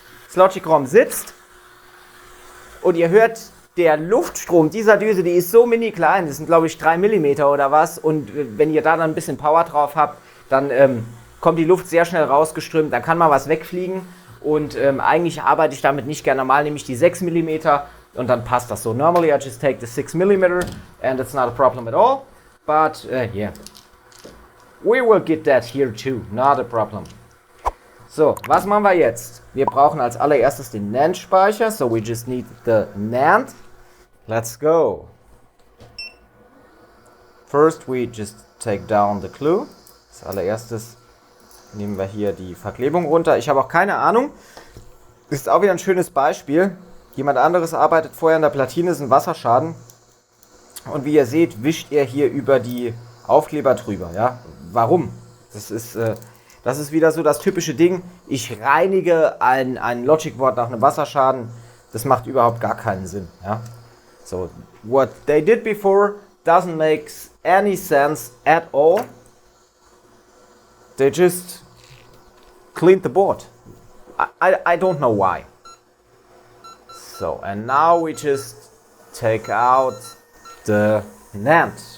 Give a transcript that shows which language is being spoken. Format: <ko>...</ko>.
<de>Das Logic ROM sitzt und ihr hört, der Luftstrom dieser Düse, die ist so mini klein, das sind glaube ich 3 mm oder was, und wenn ihr da dann ein bisschen Power drauf habt, dann kommt die Luft sehr schnell rausgeströmt, dann kann mal was wegfliegen und eigentlich arbeite ich damit nicht gerne. Normal nehme ich die 6 mm und dann passt das so.</de> <en>Normally I just take the 6 mm and it's not a problem at all, but yeah, we will get that here too, not a problem.</en> <de>So, was machen wir jetzt? Wir brauchen als allererstes den NAND-Speicher,</de> <en>so we just need the NAND. Let's go. First we just take down the glue.</en> <de>Als allererstes nehmen wir hier die Verklebung runter. Ich habe auch keine Ahnung. Das ist auch wieder ein schönes Beispiel. Jemand anderes arbeitet vorher an der Platine, ist ein Wasserschaden. Und wie ihr seht, wischt er hier über die Aufkleber drüber. Ja? Warum? Das ist wieder so das typische Ding. Ich reinige ein Logic-Board nach einem Wasserschaden. Das macht überhaupt gar keinen Sinn. Ja?</de> <en>So, what they did before doesn't make any sense at all. They just cleaned the board. I don't know why. So, and now we just take out the NAND.</en>